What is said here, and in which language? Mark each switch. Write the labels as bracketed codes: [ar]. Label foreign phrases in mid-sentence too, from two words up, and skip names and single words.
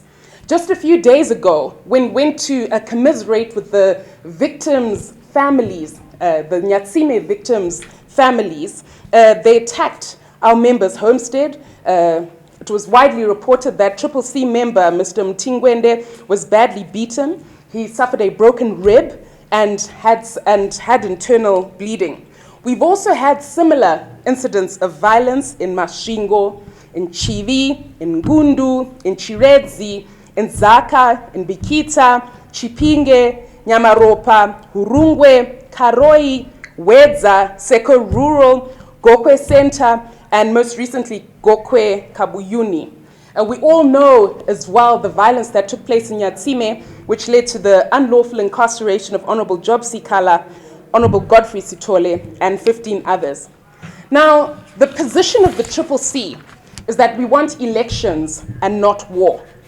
[en] Just a few days ago, when we went to commiserate with the victims' families, the Nyatsime victims' families, they attacked our member's homestead. It was widely reported that Triple C member, Mr. Mtingwende, was badly beaten. He suffered a broken rib and had internal bleeding. We've also had similar incidents of violence in Mashingo, in Chivi, in Gundu, in Chiredzi, in Zaka, in Bikita, Chipinge, Nyamaropa, Hurungwe, Karoi, Wedza, Seko Rural, Gokwe Center, and most recently Gokwe Kabuyuni. We all know as well the violence that took place in Nyatsime, which led to the unlawful incarceration of Honorable Job Sikala, Honorable Godfrey Sitole, and 15 others. Now, the position of the Triple C is that we want elections and not war.